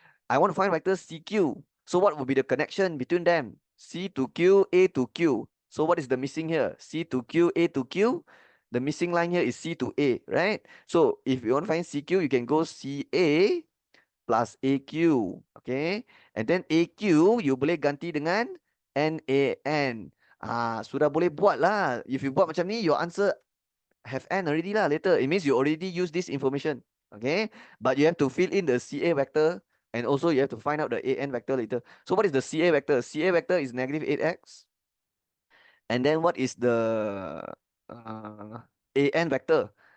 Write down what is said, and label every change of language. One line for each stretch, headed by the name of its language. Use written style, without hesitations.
English: I want to find vector CQ. So what will be the connection between them? C to Q, A to Q. So what is the missing here? C to Q, A to Q. The missing line here is C to A, right? So if you want to find CQ, you can go CA plus AQ. Okay. And then AQ, you
Malay: boleh ganti dengan
English: NAN.
Malay: Sudah boleh buat lah.
English: If you
Malay: buat macam ni,
English: your answer have n already lah later. It means you already use this information. Okay. But you have to fill in the CA vector. And also you have to find out the AN vector later. So what is the CA vector? CA vector is negative 8x. And then what is the AN vector?